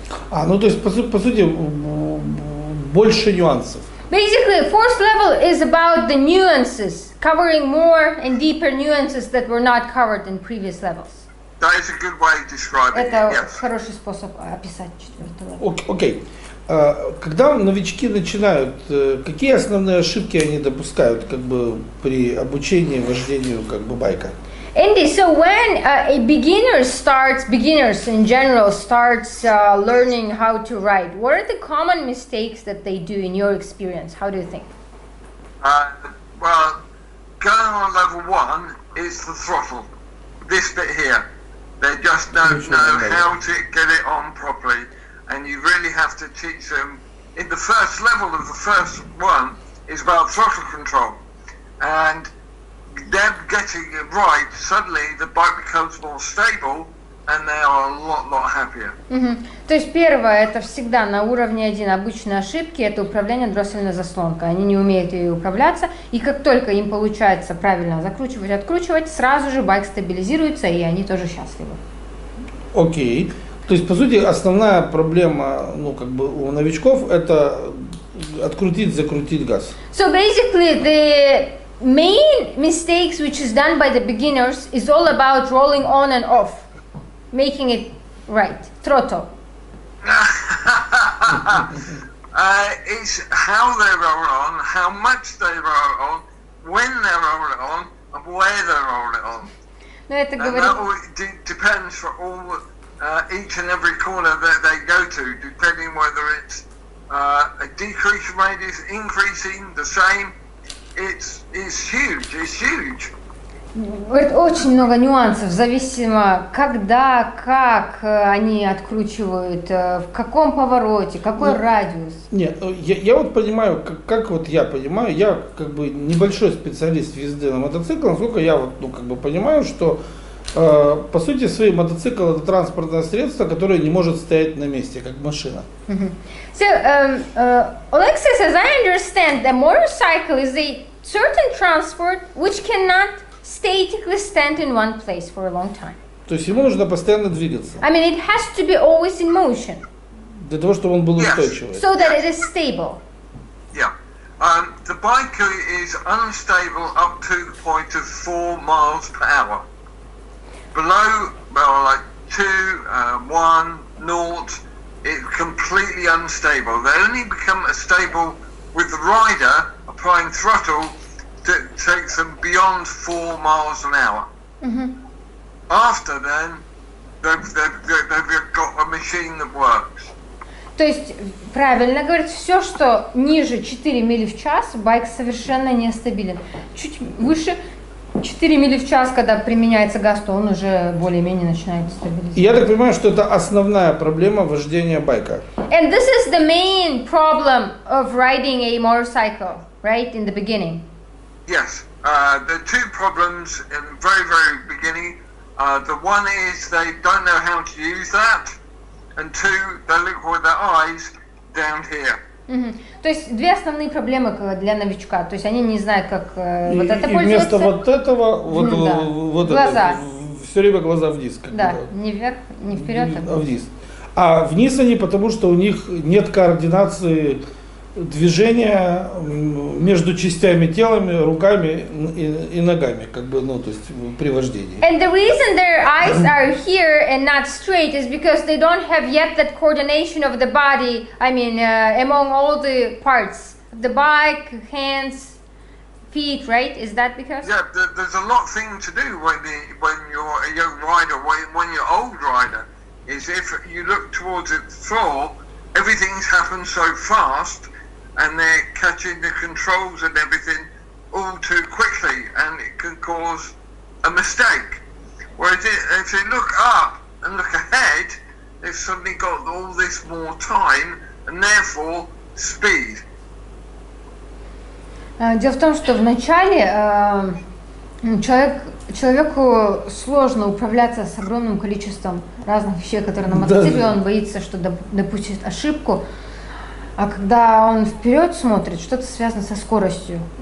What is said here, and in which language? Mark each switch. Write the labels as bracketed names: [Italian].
[Russian] То есть, по сути, больше нюансов. [English] Basically, fourth level is about the nuances, covering more and deeper nuances that were not covered in previous levels. That is a good way of describing it. [Russian] Это [English] Yes. [Russian] хороший способ описать четвертый level. Окей. Когда новички начинают, какие основные ошибки они допускают при обучении вождению байка? [English] Andy, so when beginners in general starts learning how to ride, what are the common mistakes that they do in your experience? How do you think? Well, going on level 1 is the throttle. This bit here. They just don't know how to get it on properly. And you really have to teach them. In the first level of the first one is about throttle control, and them getting it right, suddenly the bike becomes more stable, and they are a lot happier. [Russian] То есть первое, это всегда на уровне 1 обычные ошибки, это управление дроссельной заслонкой. Они не умеют ею управляться, и как только им получается правильно закручивать, откручивать, сразу же байк стабилизируется, и они тоже счастливы. Окей. То есть, по сути, основная проблема, у новичков это открутить, закрутить газ. [English] So basically, the main mistakes which is done by the beginners is all about rolling on and off, making it right, throttle. It's how they roll it on, how much they roll it on, when they roll it on, and where they roll it on. [Russian] Но это [English] And [Russian] говорит... [English] that all depends for all each and every corner that they go to, depending whether it's a decrease in radius, increasing, the same. It's huge. It's huge. [Russian] Говорит, очень много нюансов, зависимо, когда, как они откручивают, в каком повороте, какой радиус. Нет, я вот понимаю, как вот я понимаю, я как бы небольшой специалист в езде на мотоцикле, насколько я вот, как бы понимаю, что по сути своей мотоцикл это транспортное средство, которое не может стоять на месте, как машина. [English] So, Oleg says, as I understand, the motorcycle is a certain transport which cannot statically stand in one place for a long time. [Russian] То есть ему нужно постоянно двигаться. [English] I mean, it has to be always in motion. [Russian] Для того, чтобы он был устойчивый. [English] So that it is stable. Yeah. The bike is unstable up to the point of 4 miles per hour. Below, well, like 2, 1, 0, it's completely unstable. They only become stable with the rider applying throttle that takes them beyond 4 miles an hour. After then, they've got a machine that works. [Russian] То есть, правильно говорить, все, что ниже 4 мили в час, байк совершенно нестабилен. Чуть выше 4 мили в час, когда применяется газ, то он уже более-менее начинает стабилизироваться. Я так понимаю, что это основная проблема вождения байка. [English] And this is the main problem of riding a motorcycle, right, in the beginning. Yes, there are two problems in the very, very beginning. The one is they don't know how to use that, and two, they look with their eyes down here. [Russian] То есть две основные проблемы для новичка, то есть они не знают, как вот это И пользоваться. вместо вот этого, вот глаза. это, все время глаза вниз. Да, не вверх, не вперед, а вниз. А вниз они, потому что у них нет координации движения между частями телами, руками и ногами, как бы, ну, то есть при вождении. [English] And the reason their eyes are here and not straight is because they don't have yet that coordination of the body, I mean, among all the parts. The bike, hands, feet, right? Is that because? Yeah, there's a lot of things to do when you're a young rider, when you're old rider, is if you look towards the floor, everything's happened so fast, and they're catching the controls and everything all too quickly, and it can cause a mistake. Whereas if they look up and look ahead, they've suddenly got all this more time, and therefore speed. [Russian] Дело в том, что вначале человеку сложно управляться с огромным количеством разных вещей, которые на мотоцикле, он боится, что допустит ошибку. А когда он вперед смотрит, что-то связано со скоростью.